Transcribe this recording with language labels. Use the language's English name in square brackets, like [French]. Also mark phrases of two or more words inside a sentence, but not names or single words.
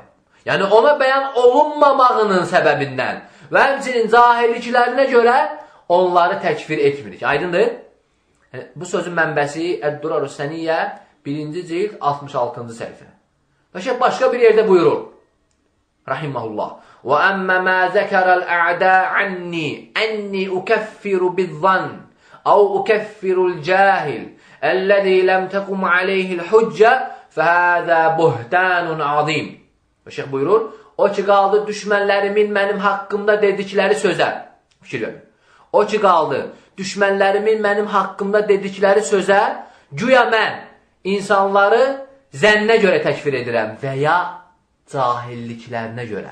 [Azerbaijani] Yəni, ona bəyan olunmamağının səbəbindən və həmçinin cahilliklərinə görə onları təkfir etmirik. Aydındır? Bu sözün mənbəsi Əd-Durarus Səniyyə 1-ci cild 66-cı səhifə. Və başqa bir yerdə buyurur. Rahiməhullah. [Arabic] وَأَمَّا مَا ذَكَرَ الْأَعْدَاءَ عَنِّي أَنِّي أُكَفِّرُ بِالظَّنِّ أَوْ أُكَفِّرُ الْجَاهِلِ الَّذِي لَمْ تَقُمْ عَلَيْهِ الْحُجَّةِ فَهَذَا بُهْتَانٌ عَظِيمٌ. [Azerbaijani] Şeyx buyurur, o ki qaldı düşmənlərimin mənim haqqımda dedikləri sözə. Fikir verin. O ki qaldı düşmənlərimin mənim haqqımda dedikləri sözə, güya mən insanları zənnə görə təkfir edirəm və ya cahilliklərinə görə.